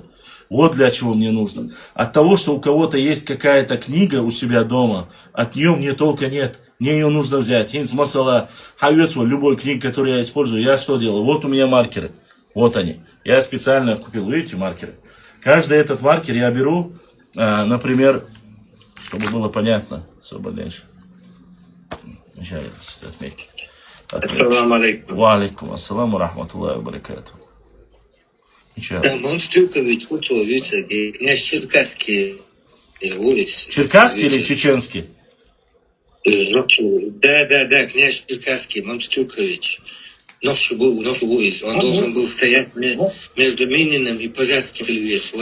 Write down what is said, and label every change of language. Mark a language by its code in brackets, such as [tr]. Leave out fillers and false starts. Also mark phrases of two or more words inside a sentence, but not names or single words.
[ru] Вот для чего мне нужно. От того, что у кого-то есть какая-то книга у себя дома, от нее мне толка нет. Мне ее нужно взять. Хинс масала хавецу, любой книги, которую я использую, я что делаю? Вот у меня маркеры. Вот они. Я специально купил, видите, маркеры. Каждый этот маркер я беру, например, чтобы было понятно. Особо дальше. Отметить. [ar] السلام عليكم. وعليكم السلام ورحمة الله وبركاته. [ru] Там Монструкович, видите, князь Черкасский. Черкасский или чеченский? Да, князь Черкасский, Монструкович. Ночью был, он должен был стоять между Мининым и Пожарским львешем.